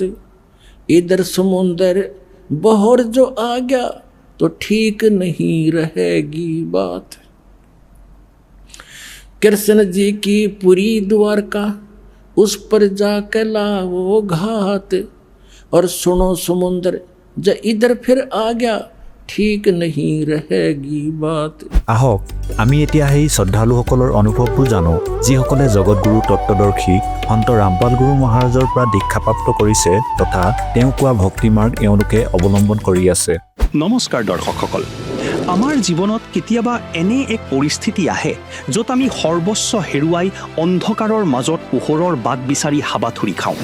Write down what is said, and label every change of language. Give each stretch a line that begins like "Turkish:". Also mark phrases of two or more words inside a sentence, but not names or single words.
Hindi: इधर समुद्र बहर जो आ गया, तो ठीक नहीं रहेगी बात। कृष्ण जी की पूरी द्वारका, उस पर जाकर लाओ घात। और सुनो समुद्र, जब इधर फिर आ गया, ठीक नहीं रहेगी बात।
Assamese: আহক আমি এতিয়া সেই শ্ৰদ্ধালুসকলৰ অনুভৱবোৰ জানো যিসকলে জগতগুৰু তত্ত্বদৰ্শী সন্ত ৰামপাল গুৰু মহাৰাজৰ পৰা দীক্ষাপ্ৰাপ্ত কৰিছে তথা তেওঁ কোৱা ভক্তিমাৰ্গ এওঁলোকে অৱলম্বন কৰি আছে। নমস্কাৰ দৰ্শকসকল, আমাৰ জীৱনত কেতিয়াবা এনে এক পৰিস্থিতি আহে য'ত আমি সৰ্বস্ব হেৰুৱাই অন্ধকাৰৰ মাজত পোহৰৰ বাট বিচাৰি হাবাথুৰি খাওঁ।